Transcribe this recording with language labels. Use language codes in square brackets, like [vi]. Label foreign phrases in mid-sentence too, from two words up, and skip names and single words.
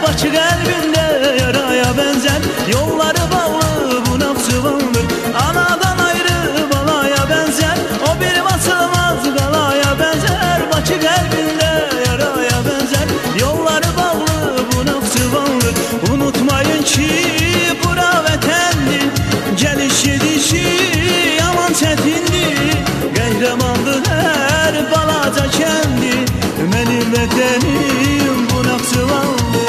[tr] Bakı kalbinde yaraya benzer, yolları bağlı bu Naxçıvandır. Anadan ayrı balaya benzer, o bir basılmaz galaya benzer. Bakı kalbinde yaraya benzer, yolları bağlı bu Naxçıvandır. [az] Unutmayın ki bura vətəndir, geliş gedişi yaman çətindir. Qəhrəmandır hər balaca kəndi, mənim vətənim bu Naxçıvandır.